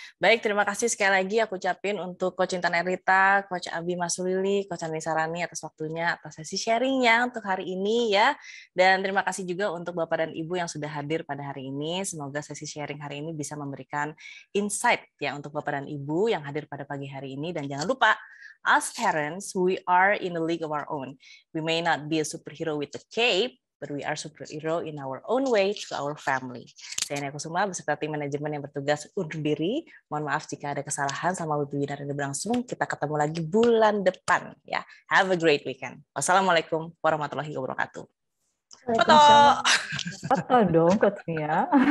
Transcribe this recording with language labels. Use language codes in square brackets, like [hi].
[id] Baik, terima kasih sekali lagi aku ucapin untuk Coach Intan Erlita, Coach Abi Masulili, Coach Anissa Rani atas waktunya, atas sesi sharingnya untuk hari ini ya. Dan terima kasih juga untuk Bapak dan Ibu yang sudah hadir pada hari ini. Semoga sesi sharing hari ini bisa memberikan insight ya untuk Bapak dan Ibu yang hadir pada pagi hari ini. Dan jangan lupa, [en] as parents, we are in a league of our own. We may not be a superhero with a cape, but we are superhero in our own way to our family. [id] Saya Nia Kusuma beserta tim manajemen yang bertugas undur diri. Mohon maaf jika ada kesalahan sama webinar yang berlangsung. Kita ketemu lagi bulan depan ya. [en] Have a great weekend. [id] Wassalamualaikum warahmatullahi wabarakatuh. Foto. Foto dong, Coach Mia.